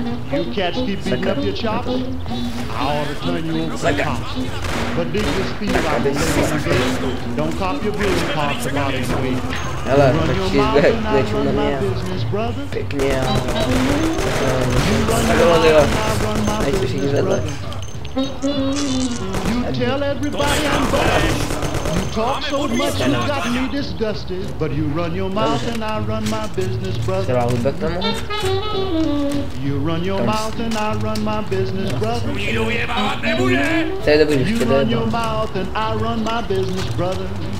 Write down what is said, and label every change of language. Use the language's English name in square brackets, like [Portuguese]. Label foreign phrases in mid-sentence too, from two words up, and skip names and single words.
[Czech] Sakra. Sakra. Hele, počkej, zde na mě. Pěkně a... Takhle, tyhle. Nejste všichni vedle. [English] You talk so much you got me disgusted, but you run your mouth and I run my business, brother. You run your mouth and I run my business, brother. You run your mouth and I run my business, brother.